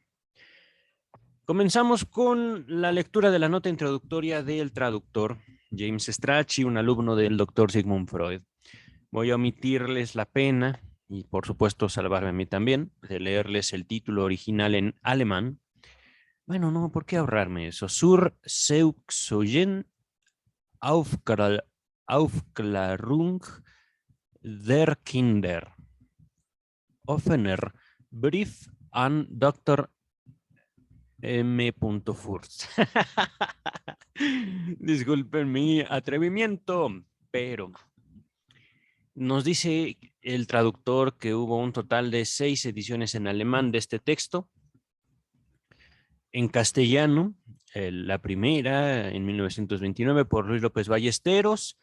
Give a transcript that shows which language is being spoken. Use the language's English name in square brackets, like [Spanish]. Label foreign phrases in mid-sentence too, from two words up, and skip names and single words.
[Spanish] Comenzamos con la lectura de la nota introductoria del traductor James Strachey, un alumno del doctor Sigmund Freud. Voy a omitirles la pena y por supuesto salvarme a mí también de leerles el título original en alemán. Bueno, no, ¿por qué ahorrarme eso? [German] Zur Seuxogen Aufklärung der Kinder. Offener Brief an Dr. M. Furst. [Spanish] Disculpen mi atrevimiento, pero nos dice el traductor que hubo un total de 6 ediciones en alemán de este texto. En castellano, la primera en 1929 por Luis López Ballesteros.